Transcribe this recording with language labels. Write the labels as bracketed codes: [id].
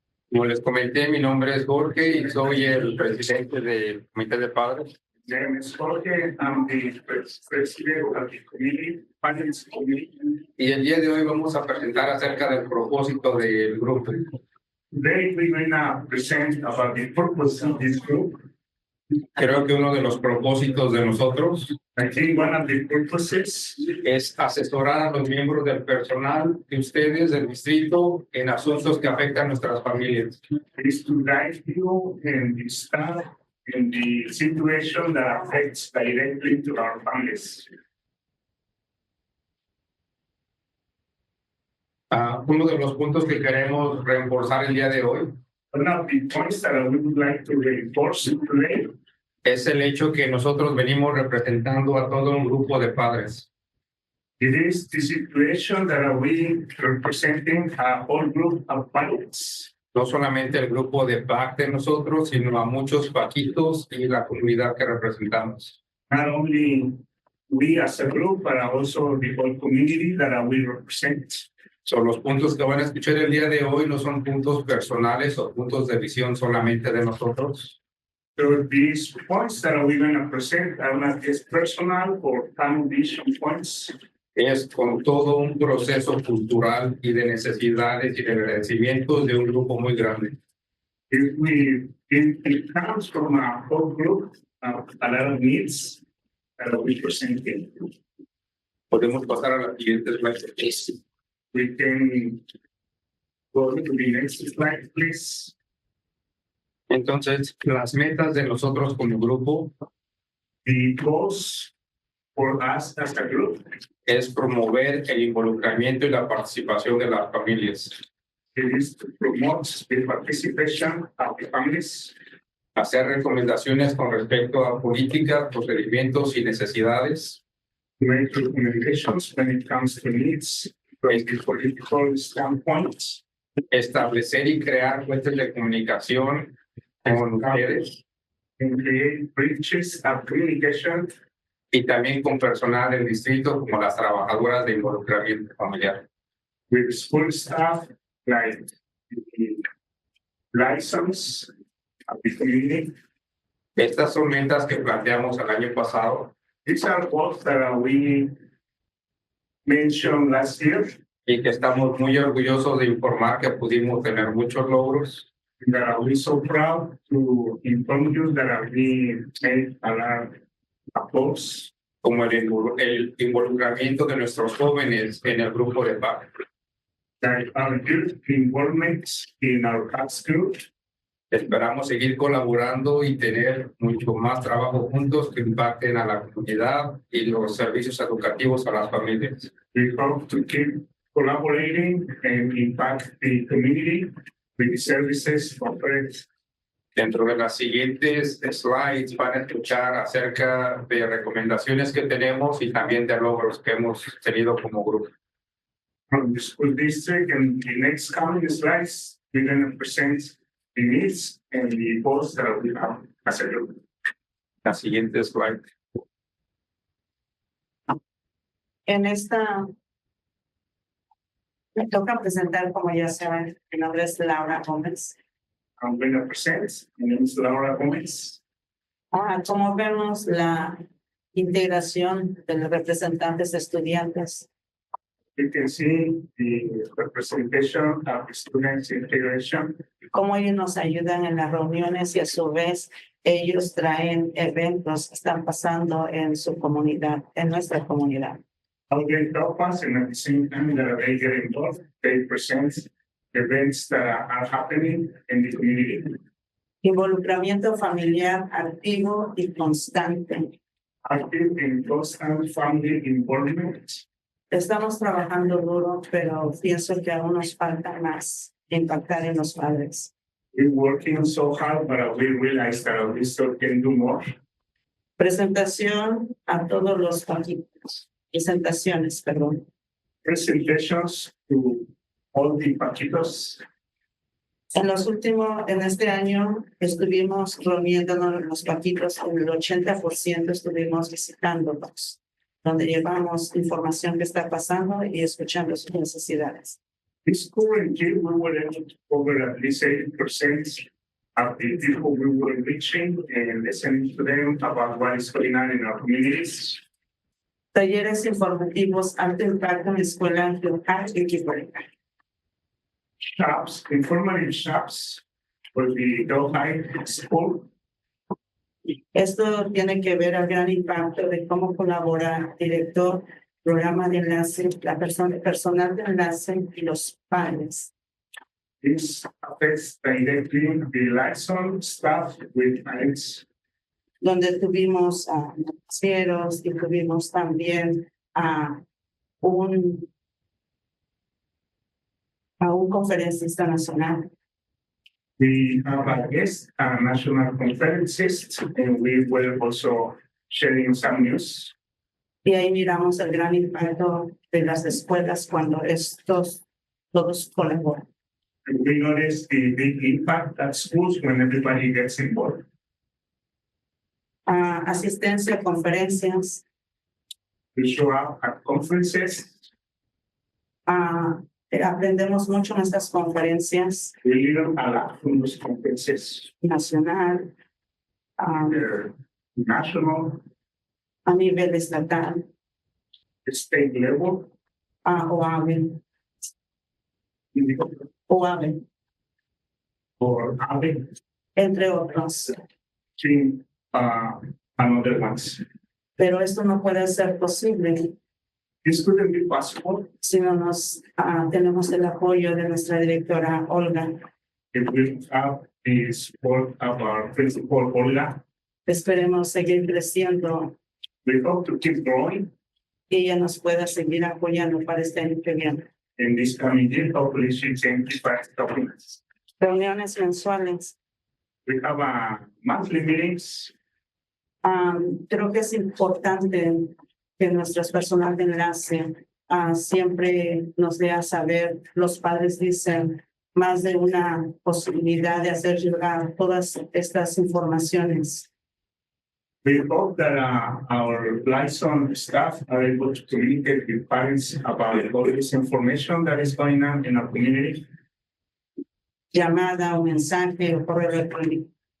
[es] Como les comenté, mi nombre es Jorge y soy el presidente del Comité de Padres. [en] My name is Jorge. I'm the president of the committee, Parents Committee. [es] Y el día de hoy vamos a presentar acerca del propósito del grupo. [en] Today we're going to present about the purpose of this group. [es] Creo que uno de los propósitos de nosotros [en] I think one of the purposes [es] es asesorar a los miembros del personal de ustedes del distrito en asuntos que afectan a nuestras familias. [en] is to guide you and the staff in the situation that affects directly to our families. [es] Uno de los puntos que queremos reforzar el día de hoy [en] One of the points that we would like to reinforce today [es] es el hecho que nosotros venimos representando a todo un grupo de padres. [en] it is the situation that we representing a whole group of parents, [es] No solamente el grupo de PAC de nosotros, sino a muchos paquitos y la comunidad que representamos. [en] not only we as a group, but also the whole community that we represent. [es] Son los puntos que van a escuchar el día de hoy no son puntos personales o puntos de visión solamente de nosotros, [en] So these points that we're going to present are not just personal or family vision points. [es] es con todo un proceso cultural y de necesidades y de agradecimientos de un grupo muy grande. [en] It comes from a whole group of a lot of needs that we presenting. [es] Podemos pasar a la siguiente slide. [en] We can go to the next slide, please. [es] Entonces, las metas de nosotros como grupo [en] The goals for us as a group [es] es promover el involucramiento y la participación de las familias, [en] it is to promote the participation of the families, [es] hacer recomendaciones con respecto a políticas, procedimientos y necesidades, [en] to make recommendations when it comes to needs from the political standpoint, [es] establecer y crear fuentes de comunicación con ustedes [en] and create bridges of communication [es] y también con personal del distrito como las trabajadoras de involucramiento familiar. [en] with school staff like the license of the community. [es] Estas son metas que planteamos el año pasado [en] These are goals that we mentioned last year, [es] y que estamos muy orgullosos de informar que pudimos tener muchos logros. [en] that we're so proud to inform you that we made a lot of goals, [es] Como el involucramiento de nuestros jóvenes en el grupo de PAC. [en] that our youth involvement in our class group. [es] Esperamos seguir colaborando y tener mucho más trabajo juntos que impacten a la comunidad y los servicios educativos a las familias. [en] We hope to keep collaborating and impact the community with the services offered. [es] Dentro de las siguientes slides van a escuchar acerca de recomendaciones que tenemos y también de logros que hemos tenido como grupo. [en] From the school district, and the next coming slides, we're going to present the needs and the goals that we have as a group. [es] La siguiente slide. En esta me toca presentar, como ya saben, mi nombre es Laura Gómez. [en] I'm going to present. My name is Laura Gomez. [es] Como vemos la integración de los representantes de estudiantes, [en] You can see the representation of the students integration, [es] cómo ellos nos ayudan en las reuniones y a su vez ellos traen eventos que están pasando en su comunidad, en nuestra comunidad. [en] how they help us, and at the same time that they get involved, they present events that are happening in the community. [es] Involucramiento familiar activo y constante. [en] Active in constant family involvement. [es] Estamos trabajando duro, pero pienso que aún nos falta más impactar en los padres. [en] We're working so hard, but we realize that we still can do more. [es] Presentación a todos los paquitos. Presentaciones, perdón. [en] Presentations to all the paquitos. [es] En este año estuvimos reuniéndonos los paquitos, en el 80% estuvimos visitándolos, donde llevamos información que está pasando y escuchando sus necesidades. [en] This current year, we were able to cover at least 80% of the people we were reaching and listening to them about what is going on in our communities. [es] Talleres informativos, alto impacto en la escuela en Hillsboro. [en] Shops, informative shops for the High School. [es] Esto tiene que ver al gran impacto de cómo colabora el director, programa de enlace, la persona, personal de enlace y los padres. [en] This affects directly the liaison staff with parents. [es] Donde tuvimos a noticieros y tuvimos también a un a un conferencista nacional. [en] We have a guest, national conferences, and we will also sharing some news. [es] Y ahí miramos el gran impacto de las escuelas cuando todos colaboran. [en] And we notice the big impact at schools when everybody gets involved. [es] Asistencia a conferencias, [en] We show up at conferences. [es] aprendemos mucho en estas conferencias [en] We learn a lot from those conferences. [es] nacional, [en] They're national, [es] a nivel estatal, [en] state level, [es] OAVE, [en] or other [es] entre otros. [en] between another ones. [es] Pero esto no puede ser posible [en] This couldn't be possible [es] si no tenemos el apoyo de nuestra directora Olga. [en] if we have the support of our principal Olga. [es] Esperemos seguir creciendo [en] We hope to keep growing [es] y ella nos pueda seguir apoyando para este año que viene. [en] in this coming year. Hopefully she can keep us helping us. [es] Reuniones mensuales. [en] We have monthly meetings. [es] Creo que es importante que nuestro personal de enlace siempre nos dé a saber, los padres dicen, más de una posibilidad de hacer llegar todas estas informaciones. [en] We hope that our liaison staff are able to communicate with parents about all this information that is going on in our community. [es] Llamada o mensaje o correo electrónico.